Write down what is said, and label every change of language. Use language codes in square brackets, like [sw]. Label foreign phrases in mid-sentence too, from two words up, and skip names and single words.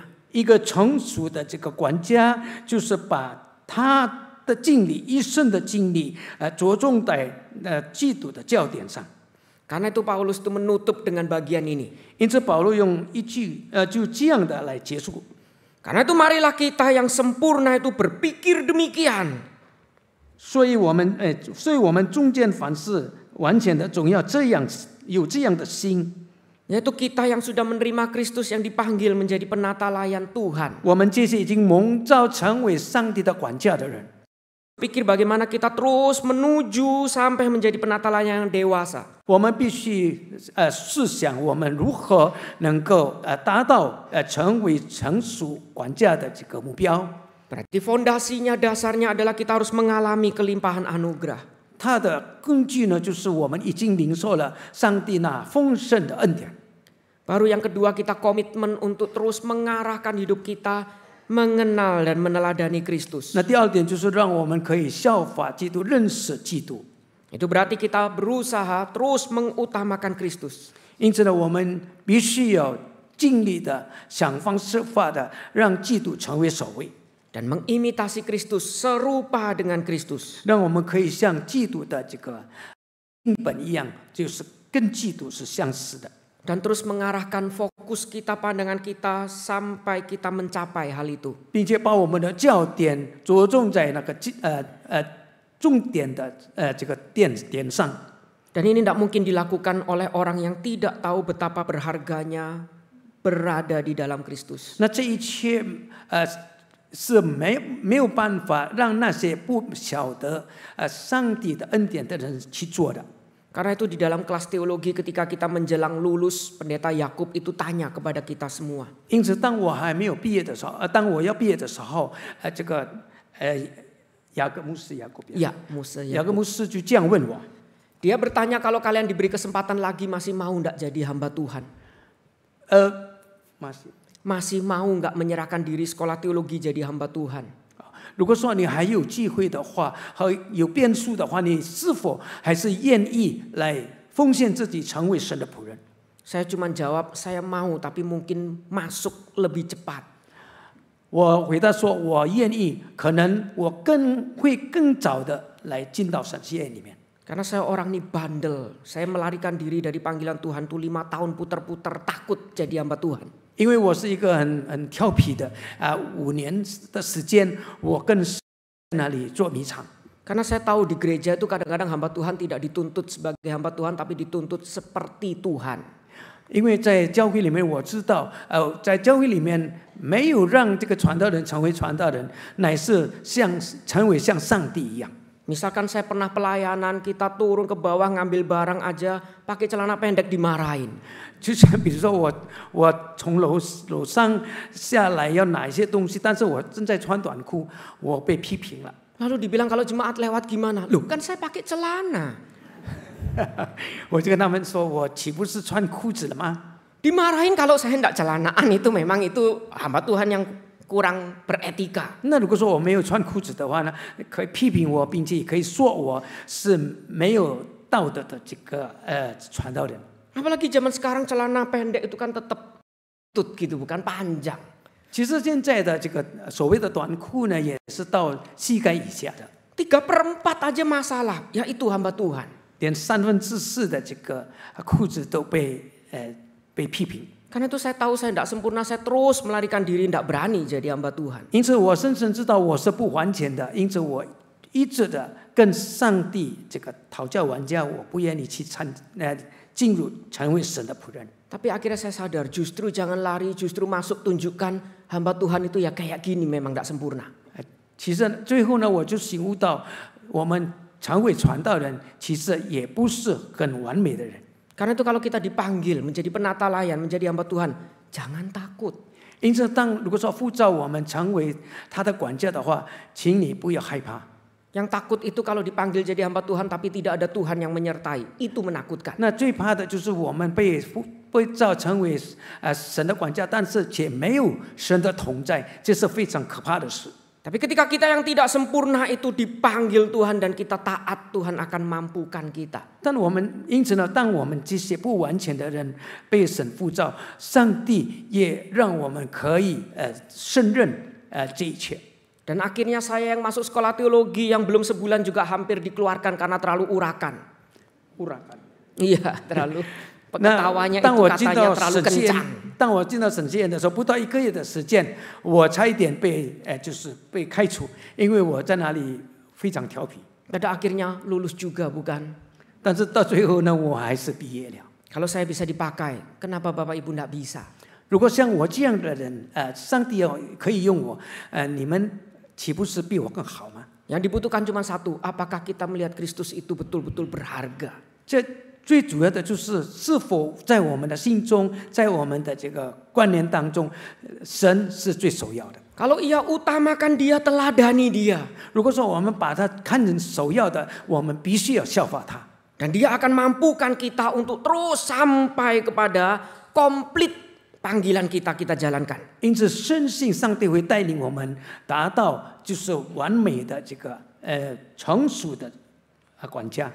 [zh] 一个成熟的这个管家，就是把他的经历，一生的经历，着重在基督的焦点上。 [id] Karena itu Paulus itu menutup dengan bagian ini. [zh] 因此保罗用一句就这样的来结束。 [id] Karena itu marilah kita yang sempurna itu berpikir demikian. [zh] 所以我们中间凡事完全的，总要有这样的心。 [id] Yaitu kita yang sudah menerima Kristus yang dipanggil menjadi penata layan Tuhan. [zh] 我们这些已经蒙召成为上帝的管家的人， [id] Pikir bagaimana kita terus menuju sampai menjadi penata layan yang dewasa. [zh] 我们必须试想我们如何能够达到成为成熟管家的这个目标。 [id] Berarti fondasinya, dasarnya adalah kita harus mengalami kelimpahan anugerah. [zh] 它的根据呢，就是我们已经领受了上帝那丰盛的恩典。 [id] Baru yang kedua kita komitmen untuk terus mengarahkan hidup kita mengenal dan meneladani Kristus. [zh] 那第二点就是让我们可以效法基督，认识基督。 [id] Itu berarti kita berusaha terus mengutamakan Kristus. [zh] 因此呢，我们必须要尽力的想方设法的让基督成为首位， [id] Dan mengimitasi Kristus, serupa dengan Kristus. [zh] 让我们可以像基督的这个经本一样，就是跟基督是相似的。 [id] Dan terus mengarahkan fokus kita, pandangan kita sampai kita mencapai hal itu. [zh] 并且把我们的焦点着重在那个重点的这个点上。 [id] Dan ini tidak mungkin dilakukan oleh orang yang tidak tahu betapa berharganya berada di dalam Kristus. [zh] 那这一切是没有办法让那些不晓得上帝的恩典的人去做的。 [id] Karena itu di dalam kelas teologi ketika kita menjelang lulus, pendeta Yakub itu tanya kepada kita semua. [zh] 因此，当我还没有毕业的时候，当我要毕业的时候，这个雅各牧师就这样问我 [id] Dia bertanya kalau kalian diberi kesempatan lagi masih mau enggak jadi hamba Tuhan? masih mau enggak menyerahkan diri sekolah teologi jadi hamba Tuhan? [zh] 如果说你还有机会的话，和有变数的话，你是否还是愿意来奉献自己，成为神的仆人？ [id] Saya cuma jawab, saya mau tapi mungkin masuk lebih cepat. [zh] 我回答说，我愿意，可能我会更早的来进到神学院里面。 [id] Karena saya orang ini bandel, saya melarikan diri dari panggilan Tuhan tuh 5 tahun puter-puter takut jadi hamba Tuhan. [zh] 因为我是一个很调皮的5年的时间，我更是在那里做迷场。 [id] Karena saya tahu di gereja itu kadang-kadang hamba Tuhan tidak dituntut sebagai hamba Tuhan, tapi dituntut seperti Tuhan. [zh] 因为在教会里面，我知道，在教会里面没有让这个传道人成为传道人，乃是成为像上帝一样。 [id] Misalkan saya pernah pelayanan, kita turun ke bawah ngambil barang aja, pakai celana pendek dimarahin. [zh] 就像比如说我从楼上下来要拿一些东西，但是我正在穿短裤，我被批评了。 [id] Lalu dibilang kalau jemaat lewat gimana? Loh kan saya pakai celana. [zh] 我就跟他们说，我岂不是穿裤子了吗？ [id] Dimarahin kalau saya enggak celanaan, itu memang itu hamba Tuhan yang kurang beretika. [zh] 那如果说我没有穿裤子的话呢，可以批评我，并且可以说我是没有道德的这个传道人。 [id] Apalagi zaman sekarang celana pendek itu kan tetap tut gitu, bukan panjang. [zh] 其实现在的这个所谓的短裤呢，也是到膝盖以下的。 [id] 3/4 aja masalah, yaitu hamba Tuhan. [zh] 连4/3的这个裤子都被批评。 [id] Karena itu saya tahu saya tidak sempurna, saya terus melarikan diri, tidak berani jadi hamba Tuhan. [zh] 因此我深深知道我是不完全的，因此我一直的跟上帝这个讨价还价，我不愿意去进入成为神的仆人。 [id] Tapi akhirnya saya sadar justru jangan lari, justru masuk, tunjukkan hamba Tuhan itu ya kayak gini memang tidak sempurna. [zh] 其实最后呢，我就醒悟到，我们成为传道人，其实也不是很完美的人。 [id] Karena itu kalau kita dipanggil menjadi penata layan, menjadi hamba Tuhan, jangan takut. [zh] 因此，如果说呼召我们成为他的管家的话，请你不要害怕。 [id] Yang takut itu kalau dipanggil jadi hamba Tuhan tapi tidak ada Tuhan yang menyertai, itu menakutkan. [zh] 那最怕的就是我们被召成为神的管家，但是却没有神的同在，这是非常可怕的事。 [id] Tapi ketika kita yang tidak sempurna itu dipanggil Tuhan dan kita taat, Tuhan akan mampukan kita. [zh] 但我们因此呢，当我们这些不完全的人被神呼召，上帝也让我们可以胜任这一切。 [id] Dan akhirnya saya yang masuk sekolah teologi yang belum sebulan juga hampir dikeluarkan karena terlalu urakan. Iya, terlalu ketawanya itu katanya terlalu kencang. [zh] 当我进到神学院的时候，不到1个月的时间，我差一点就是被开除，因为我在那里非常调皮。 [id] Pada akhirnya lulus juga bukan? [zh] 但是到最后呢，我还是毕业了。 [id] Kalau saya bisa dipakai, kenapa Bapak Ibu tidak bisa? [zh] 如果像我这样的人，上帝可以用我，你们岂不是比我更好吗？ [id] Yang dibutuhkan cuma satu, apakah kita melihat Kristus itu betul-betul berharga? [zh] 这最主要的就是是否在我们的心中，在我们的这个观念当中，神是最首要的。 [id] Kalau ia utamakan dia, teladani dia. [zh] 如果说我们把他看成首要的，我们必须要效法他。 [id] Dan dia akan mampukan kita untuk terus sampai kepada komplit panggilan kita jalankan. [zh] 因此，深信上帝会带领我们达到就是完美的这个成熟的管家。